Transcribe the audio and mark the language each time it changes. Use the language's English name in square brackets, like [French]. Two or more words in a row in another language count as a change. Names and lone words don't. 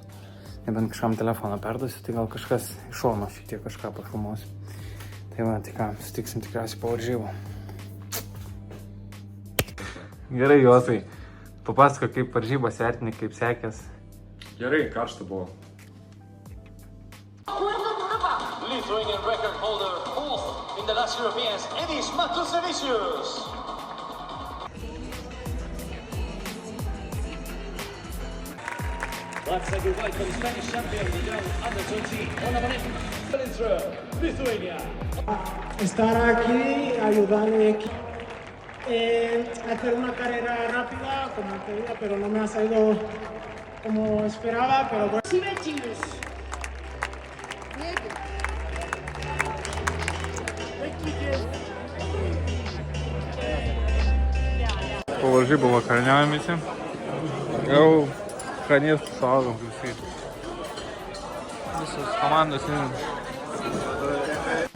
[Lithuanian] Nebent kažkam telefoną perduosiu, tai gal kažkas iš šono šiek tiek kažką pafilmuosiu. Tai va, tai ką, sutiksim tikriausiai po varžybų. Gerai, Juozai, papasako, kaip varžybos vertini, kaip sekės. Gerai, karšta buvo. [English] Lithuanian record holder, fourth in the last Europeans, Edis Matusevicius. Let's say goodbye to the Spanish champion, the young under-20, Ona Lithuania. [Spanish] Estar aquí, ayudar al equipo a hacer una carrera rápida, como quería, pero no me ha salido como esperaba, pero bueno. [Lithuanian] Po varžybų vakariniaujam visi. Jau skanėstų suaugom visi. Visos komandos nežinau.